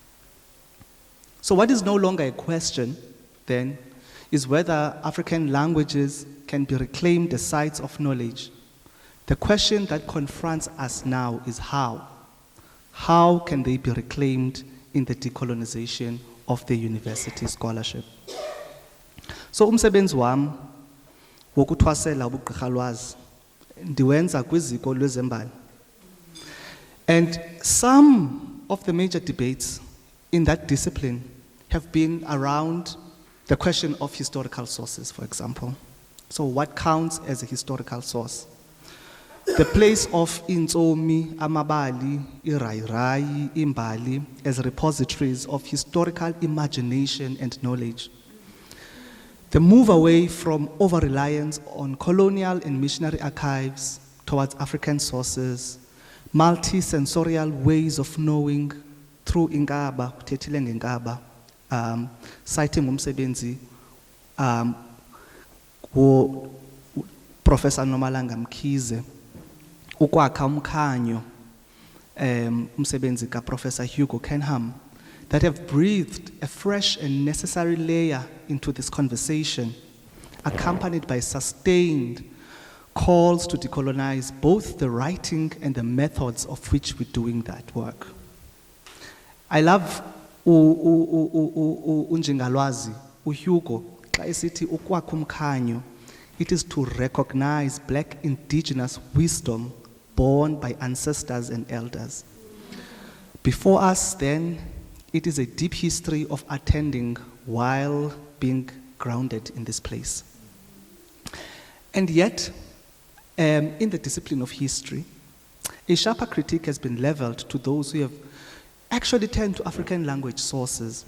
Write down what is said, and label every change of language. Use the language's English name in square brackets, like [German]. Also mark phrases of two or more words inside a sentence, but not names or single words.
[English] So what is no longer a question, then, is whether African languages can be reclaimed as sites of knowledge. The question that confronts us now is how. How can they be reclaimed in the decolonization of the university scholarship? [Xhosa] So umsebenzi wami wokuthwasela ubugqirha lwazi ndiwenza kwiziko lwezembali. [English] And some of the major debates in that discipline have been around the question of historical sources, for example. So what counts as a historical source? The place of [Xhosa] Intsomi, Amabali, Irairai, Imbali [English] as repositories of historical imagination and knowledge. The move away from over-reliance on colonial and missionary archives towards African sources, multi-sensorial ways of knowing through [Xhosa] Ingaba, kuthethile ngeNkaba, [English] citing umsebenzi [Xhosa] Professor Nomalanga Mkhize, ukwakha umkhanyo, umsebenzi ka Professor Kgorong, [English] that have breathed a fresh and necessary layer into this conversation, accompanied by sustained calls to decolonize both the writing and the methods of which we're doing that work. I love [Xhosa] unjingalwazi, uHugo, xa esithi ukwakha umkhanyo. [English] It is to recognize black indigenous wisdom born by ancestors and elders. Before us, then, it is a deep history of attending while being grounded in this place. And yet, in the discipline of history, a sharper critique has been leveled to those who have actually turned to African language sources.